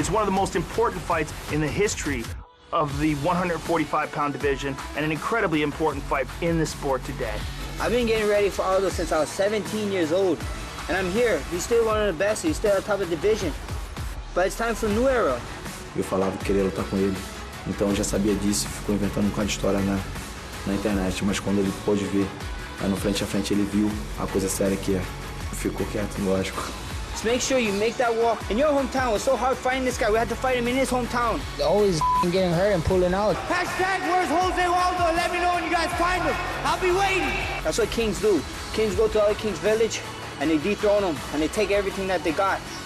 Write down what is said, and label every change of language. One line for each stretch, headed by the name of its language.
English: It's one of the most important fights in the history of the 145-pound division and an incredibly important fight in the sport today. I've been getting ready for Aldo since I was 17 years old, and I'm here. He's still one of the best, he's still at the top of the division. But it's time for a new era.
Portuguese: Eu falava que queria lutar com ele Então eu já sabia disso, ficou inventando um bocado de história na internet, mas quando ele pôde ver, aí no frente a frente ele viu a coisa séria que é. Ficou quieto, lógico.
English: Just make sure you make that walk. In your hometown, it's so hard fighting this guy. We had to fight him in his hometown. Always getting hurt and pulling out. Hashtag where's Jose Aldo? Let me know when you guys find him. I'll be waiting. That's what kings do. Kings go to other kings' village and they dethrone them and they take everything that they got.